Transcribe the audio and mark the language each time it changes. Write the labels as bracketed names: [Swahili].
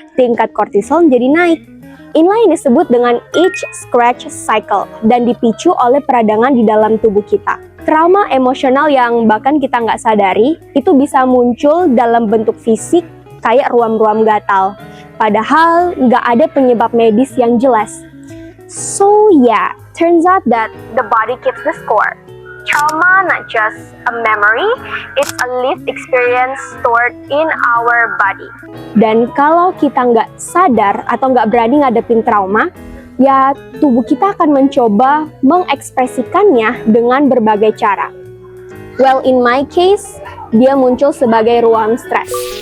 [Indonesian] Tingkat kortisol jadi naik. Inilah yang disebut dengan itch scratch cycle dan dipicu oleh peradangan di dalam tubuh kita. Trauma emosional yang bahkan kita nggak sadari itu bisa muncul dalam bentuk fisik kayak ruam-ruam gatal. Padahal nggak ada penyebab medis yang jelas. [English] So yeah, turns out that the body keeps the score. Trauma not just a memory, it's a lived experience stored in our body. [Indonesian] Dan kalau kita nggak sadar atau nggak berani ngadepin trauma, ya tubuh kita akan mencoba mengekspresikannya dengan berbagai cara. [English] Well, in my case, [Indonesian] dia muncul sebagai ruang stres.